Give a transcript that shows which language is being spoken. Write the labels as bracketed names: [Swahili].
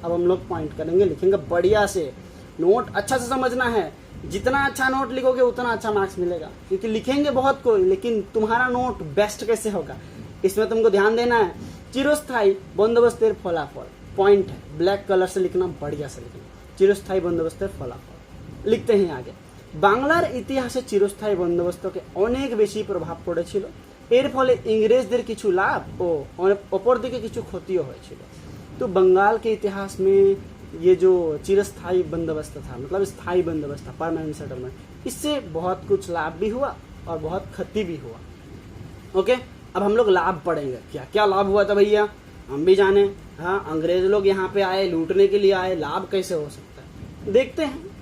[Hindi] अब हम लोग पॉइंट करेंगे, लिखेंगे बढ़िया से। नोट अच्छा से समझना है, जितना अच्छा नोट लिखोगे उतना अच्छा मार्क्स मिलेगा, क्योंकि लिखेंगे बहुत कोई, लेकिन तुम्हारा नोट बेस्ट कैसे होगा इसमें तुमको ध्यान देना है। [Bangla] चिरस्थायी बंदोबस्तेर फलाफल [Hindi] पॉइंट है, ब्लैक कलर से लिखना, बढ़िया से लिखना, चिरस्थायी बंदोबस्तेर फलाफल। लिखते हैं आगे। [Bangla] বাংলার ইতিহাসে চিরস্থায়ী বন্দোবস্তকে অনেক বেশি প্রভাব পড়েছিল। এর ফলে ইংরেজদের কিছু লাভ ও অপরদিকে কিছু ক্ষতিও হয়েছিল। [Hindi] तो बंगाल के इतिहास में ये जो चिरस्थायी बंदोबस्त था, मतलब स्थायी बंदोबस्त था, परमानेंट सेटलमेंट, इससे बहुत कुछ लाभ भी हुआ और बहुत क्षति भी हुआ। ओके, अब हम लोग लाभ पढ़ेंगे। क्या क्या लाभ हुआ था भैया, हम भी जाने। हाँ, अंग्रेज लोग यहाँ पे आए, लूटने के लिए आए, लाभ कैसे हो सकता है देखते हैं।